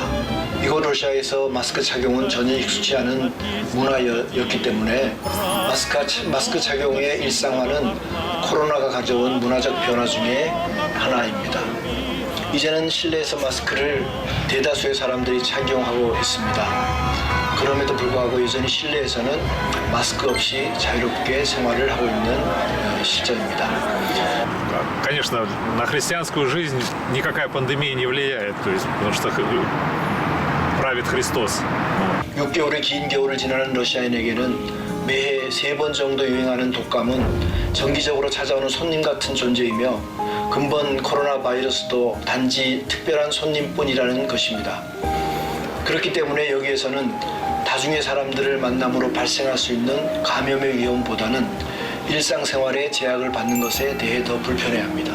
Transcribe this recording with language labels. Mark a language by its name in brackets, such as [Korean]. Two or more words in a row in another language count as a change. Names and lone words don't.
[Korean] 이곳 러시아에서 마스크 착용은 전혀 익숙치 않은 문화였기 때문에 마스크 착용의 일상화는 코로나가 가져온 문화적 변화 중에 하나입니다. 이제는 실내에서 마스크를 대다수의 사람들이 착용하고 있습니다. 그럼에도 불구하고 여전히 실내에서는 마스크 없이 자유롭게 생활을 하고 있는 시점입니다. [Russian] Конечно, на христианскую жизнь никакая пандемия не влияет, то есть, потому что правит Христос. [Korean] 6개월의 긴 겨울을 지나는 러시아인에게는 매해 3번 정도 유행하는 독감은 정기적으로 찾아오는 손님 같은 존재이며 근본 코로나 바이러스도 단지 특별한 손님뿐이라는 것입니다. 그렇기 때문에 여기에서는 다중의 사람들을 만남으로 발생할 수 있는 감염의 위험보다는 일상생활에 제약을 받는 것에 대해 더 불편해합니다.